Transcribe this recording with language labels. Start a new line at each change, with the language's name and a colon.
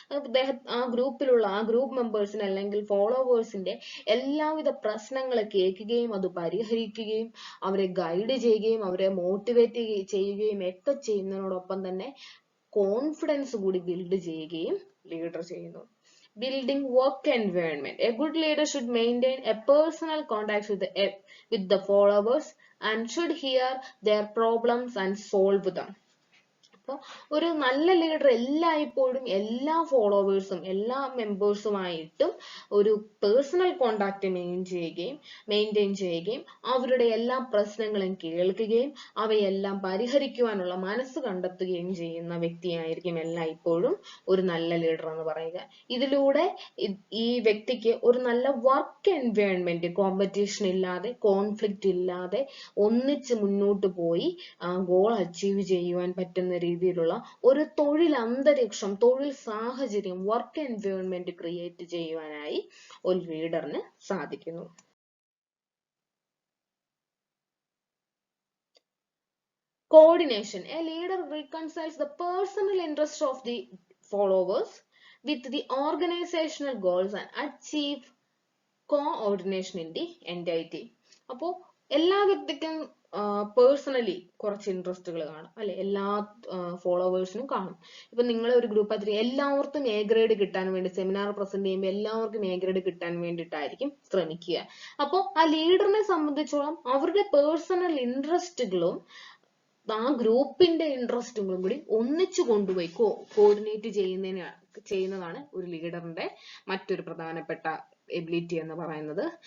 Malayalam: ആ ഗ്രൂപ്പ് മെമ്പേഴ്സിന് അല്ലെങ്കിൽ ഫോളോവേഴ്സിന്റെ എല്ലാവിധ പ്രശ്നങ്ങൾ കേൾക്കുകയും അത് പരിഹരിക്കുകയും അവരെ ഗൈഡ് ചെയ്യുകയും അവരെ മോട്ടിവേറ്റ് ചെയ്യുകയും ഒക്കെ ചെയ്യുന്നതിനോടൊപ്പം തന്നെ കോൺഫിഡൻസ് കൂടി ബിൽഡ് ചെയ്യുകയും ലീഡർ ചെയ്യുന്നു.
English: Building work environment. A good leader should maintain a personal contact with the followers and should hear their problems and solve them.
Malayalam: അപ്പോൾ ഒരു നല്ല ലീഡർ എല്ലായ്പ്പോഴും എല്ലാ ഫോളോവേഴ്സും എല്ലാ മെമ്പേഴ്സുമായിട്ടും ഒരു പേഴ്സണൽ കോണ്ടാക്ട് മെയിൻറ്റെയിൻ ചെയ്യുകയും അവരുടെ എല്ലാ പ്രശ്നങ്ങളും കേൾക്കുകയും അവയെല്ലാം പരിഹരിക്കുവാനുള്ള മനസ്സ് കണ്ടെത്തുകയും ചെയ്യുന്ന വ്യക്തിയായിരിക്കും എല്ലായ്പ്പോഴും ഒരു നല്ല ലീഡർ എന്ന് പറയുക. ഇതിലൂടെ ഈ വ്യക്തിക്ക് ഒരു നല്ല വർക്ക് എൻവയോൺമെന്റ്, കോമ്പറ്റീഷൻ ഇല്ലാതെ, കോൺഫ്ലിക്റ്റ് ഇല്ലാതെ ഒന്നിച്ച് മുന്നോട്ട് പോയി ഗോൾ അച്ചീവ് ചെയ്യുവാൻ പറ്റുന്ന രീതിയിലുള്ള ഒരു തൊഴിൽ അന്തരീക്ഷം, തൊഴിൽ സാഹചര്യം, വർക്ക് എൻവയോൺമെന്റ് ക്രിയേറ്റ് ചെയ്യുവാനായി ഒരു ലീഡറിന് സാധിക്കുന്നു.
English: Coordination. A leader reconciles the personal interest of the followers with the organizational goals and achieve coordination in the entity.
Malayalam: അപ്പോൾ എല്ലാ വ്യക്തിക്കും പേഴ്സണലി കുറച്ച് ഇൻട്രസ്റ്റുകൾ കാണും അല്ലെ, എല്ലാ ഫോളോവേഴ്സിനും കാണും. ഇപ്പൊ നിങ്ങൾ ഒരു ഗ്രൂപ്പ് ആയിട്ട് എല്ലാവർക്കും എ ഗ്രേഡ് കിട്ടാൻ വേണ്ടി സെമിനാർ പ്രസന്റ് ചെയ്യുമ്പോൾ എല്ലാവർക്കും എ ഗ്രേഡ് കിട്ടാൻ വേണ്ടിയിട്ടായിരിക്കും ശ്രമിക്കുക. അപ്പോൾ ആ ലീഡറിനെ സംബന്ധിച്ചോളം അവരുടെ പേഴ്സണൽ ഇൻട്രസ്റ്റുകളും ആ ഗ്രൂപ്പിന്റെ ഇൻട്രസ്റ്റുകളും കൂടി ഒന്നിച്ചു കൊണ്ടുപോയി കോർഡിനേറ്റ് ചെയ്യുന്നതാണ് ഒരു ലീഡറിന്റെ മറ്റൊരു പ്രധാനപ്പെട്ട എബിലിറ്റി എന്ന് പറയുന്നത്.